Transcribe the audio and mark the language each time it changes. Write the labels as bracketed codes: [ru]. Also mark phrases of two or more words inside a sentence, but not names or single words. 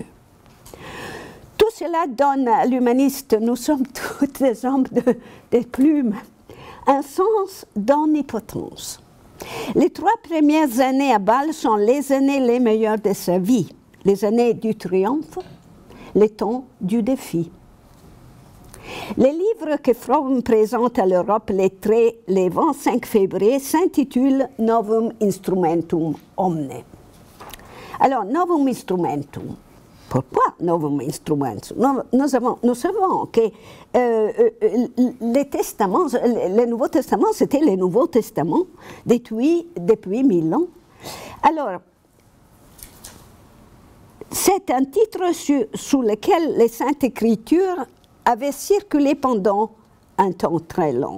[fr] Tout cela donne à l'humaniste, nous sommes toutes des hommes de plumes, un sens d'omnipotence. Les 3 premières années à Bâle sont les années les meilleures de sa vie, les années du triomphe, les temps du défi. Les livres que Froben présente à l'Europe les 25 février s'intitulent Novum Instrumentum Omne. Alors, Novum Instrumentum. Pourquoi Novum Instrumentum? Nous savons que le Nouveau Testament, c'était le Nouveau Testament depuis 1000 ans. Alors, c'est un titre sous lequel les Saintes Écritures avaient circulé pendant un temps très long.